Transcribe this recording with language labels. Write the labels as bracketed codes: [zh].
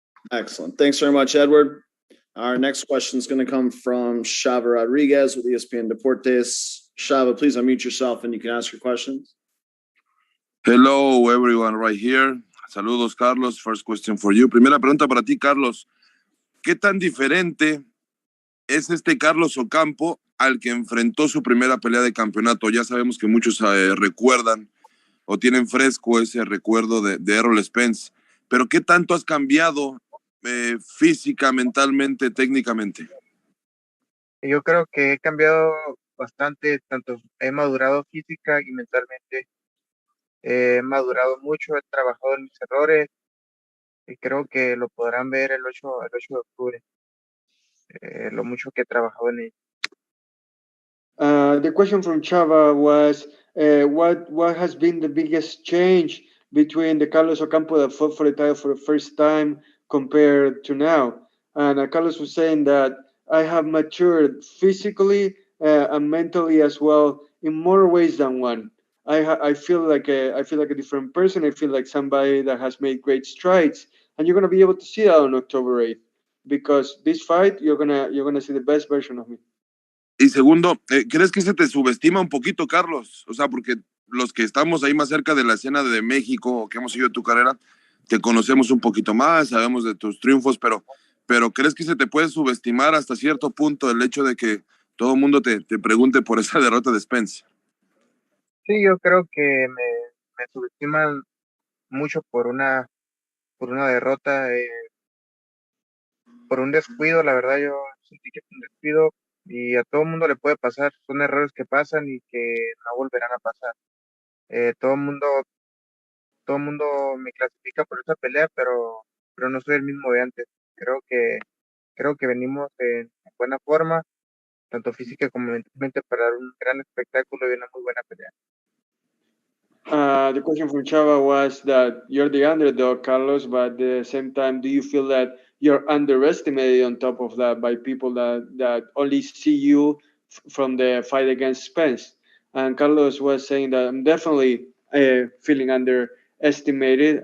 [en] Excellent. Thanks very much, Edward. Our next question is going to come from Shava Rodriguez with ESPN Deportes. Shava, please unmute yourself and you can ask your questions. Hello, everyone right here. Saludos, Carlos. First question for you. [es] Primera pregunta para ti, Carlos. ¿Qué tan diferente es este Carlos Ocampo al que enfrentó su primera pelea de campeonato? Ya sabemos que muchos recuerdan o tienen fresco ese recuerdo de Errol Spence. Pero ¿qué tanto has cambiado física, mentalmente, técnicamente? Yo creo que he cambiado bastante, tanto he madurado física y mentalmente. He madurado mucho, he trabajado en mis errores y creo que lo podrán ver el 8 de octubre, lo mucho que he trabajado en ello. [en] The question from Chava was, what has been the biggest change between the Carlos Ocampo that fought for the title for the first time compared to now? And Carlos was saying that I have matured physically and mentally as well in more ways than one. I feel like a different person. I feel like somebody that has made great strides, and you're gonna be able to see that on October 8th, because this fight you're gonna see the best version of me. [es] Y segundo, ¿crees que se te subestima un poquito, Carlos? O sea, porque los que estamos ahí más cerca de la escena de México, o que hemos seguido tu carrera, te conocemos un poquito más, sabemos de tus triunfos, pero ¿crees que se te puede subestimar hasta cierto punto el hecho de que todo el mundo te pregunte por esa derrota de Spence? Sí, yo creo que me subestiman mucho por una derrota, por un descuido. La verdad, yo sentí que fue un descuido. y a todo mundo le puede pasar, son errores que pasan y que no volverán a pasar. Todo el mundo me clasifica por esa pelea, pero no soy el mismo de antes. Creo que venimos en buena forma, tanto física como mentalmente, para dar un gran espectáculo y una muy buena pelea. [en] The question from Chava was that you're the underdog, Carlos, but at the same time, do you feel that you're underestimated on top of that by people that only see you from the fight against Spence? And Carlos was saying that I'm definitely feeling underestimated.